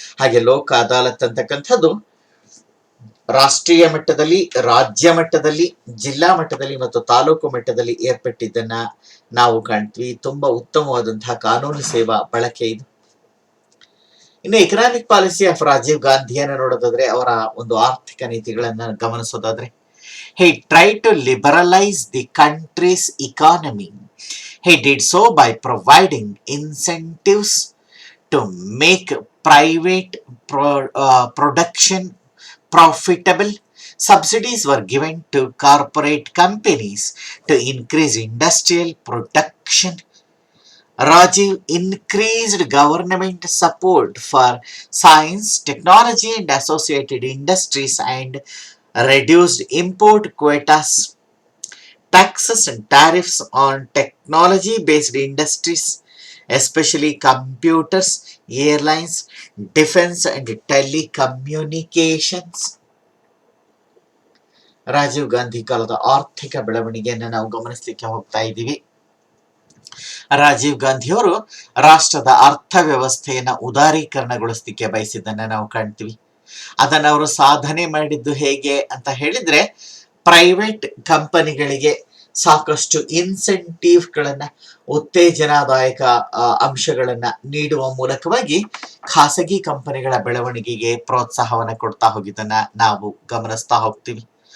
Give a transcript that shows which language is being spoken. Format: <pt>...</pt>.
<kn>ಹಾಗೆ ಲೋಕ ಅದಾಲತ್ ಅಂತಕ್ಕಂಥದ್ದು ರಾಷ್ಟ್ರೀಯ ಮಟ್ಟದಲ್ಲಿ, ರಾಜ್ಯ ಮಟ್ಟದಲ್ಲಿ, ಜಿಲ್ಲಾ ಮಟ್ಟದಲ್ಲಿ ಮತ್ತು ತಾಲೂಕು ಮಟ್ಟದಲ್ಲಿ ಏರ್ಪಟ್ಟಿದ್ದನ್ನ ನಾವು ಕಾಣ್ತೀವಿ. ತುಂಬಾ ಉತ್ತಮವಾದಂತಹ ಕಾನೂನು ಸೇವಾ ಬಳಕೆ ಇದು. ಇನ್ನು</kn> <en>economic policy of</en> <kn>ರಾಜೀವ್ ಗಾಂಧಿಯನ್ನ ನೋಡೋದಾದ್ರೆ, ಅವರ ಒಂದು ಆರ್ಥಿಕ ನೀತಿಗಳನ್ನ ಗಮನಿಸೋದಾದ್ರೆ,</kn> <en>he tried to liberalize the country's economy. He did so by providing incentives to make private production profitable. Subsidies were given to corporate companies to increase industrial production. Rajiv increased government support for science, technology and associated industries and reduced import quotas. Taxes and tariffs on technology-based industries, especially computers, airlines, defense and telecommunications.</en> <kn>Rajiv Gandhi ಕಾಲದ ಆರ್ಥಿಕ ಬೆಳವಣಿಗೆಯನ್ನು ನಾವು ಗಮನಿಸಲಿಕ್ಕೆ ಹೋಗ್ತಾ ಇದ್ದೀವಿ. ರಾಜೀವ್ ಗಾಂಧಿಯವರು ರಾಷ್ಟ್ರದ ಅರ್ಥವ್ಯವಸ್ಥೆಯನ್ನ ಉದಾರೀಕರಣಗೊಳಿಸಲಿಕ್ಕೆ ಬಯಸಿದ್ದನ್ನ ನಾವು ಕಾಣ್ತೀವಿ. ಅದನ್ನ ಅವರು ಸಾಧನೆ ಮಾಡಿದ್ದು ಹೇಗೆ ಅಂತ ಹೇಳಿದ್ರೆ, ಪ್ರೈವೇಟ್ ಕಂಪನಿಗಳಿಗೆ ಸಾಕಷ್ಟು ಇನ್ಸೆಂಟಿವ್ಗಳನ್ನ, ಉತ್ತೇಜನದಾಯಕ ಅಂಶಗಳನ್ನ ನೀಡುವ ಮೂಲಕವಾಗಿ ಖಾಸಗಿ ಕಂಪನಿಗಳ ಬೆಳವಣಿಗೆಗೆ ಪ್ರೋತ್ಸಾಹವನ್ನ ಕೊಡ್ತಾ ಹೋಗಿದ್ದನ್ನ ನಾವು ಗಮನಿಸ್ತಾ ಹೋಗ್ತೀವಿ.</kn>